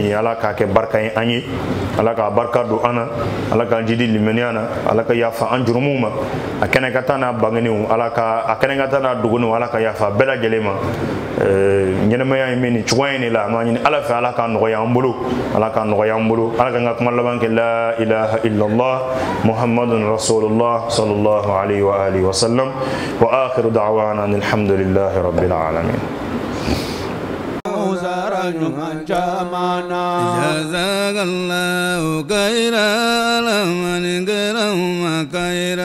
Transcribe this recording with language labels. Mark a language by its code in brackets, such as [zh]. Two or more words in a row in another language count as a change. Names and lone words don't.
[bm] nin ala k'a kɛ barika ye an ye ala k'a barika don an na ala k'an jidi limaniya na ala ka yafa an jurumuw ma a kɛnɛ ka taa n'a bangenew ala ka a kɛnɛ ka taa n'a dogonew ala ka yafa bɛɛ lajɛlen ma ɲɛnɛmaya ye min nin cogoya in de la an b'a ɲini ala fɛ ala k'a nɔgɔya an bolo ala k'a nɔgɔya an bolo ala k'an ka kuma laban kɛ [ar] لا إله إلا الله محمد رسول الله صلى الله عليه وآله وسلم وآخر دعوانا أن الحمد لله رب العالمين جزاك الله خيرا لمن كرم خيرا